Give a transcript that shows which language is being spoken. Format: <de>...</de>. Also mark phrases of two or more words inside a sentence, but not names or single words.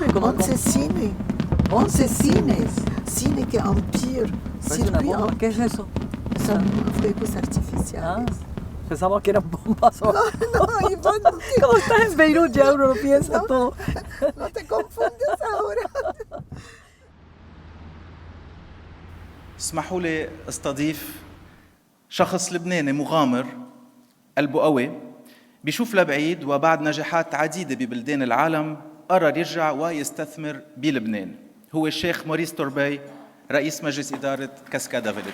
<es>11 cines. 11 cines. Cine que Empire. ¿Qué es eso? Son fuegos artificiales. Pensamos que eran bombas. No, Iván. ¿Cómo estás en Beirut? Ya uno lo piensa todo. No te confundes ahora.</es> <ar>اسمحوا لي استضيف شخص لبناني مغامر قلبه قوي بيشوف لبعيد وبعد نجاحات عديدة ببلدان العالم قرر يرجع ويستثمر بلبنان. هو الشيخ موريس تورباي رئيس مجلس إدارة كاسكادا فيليج.</ar>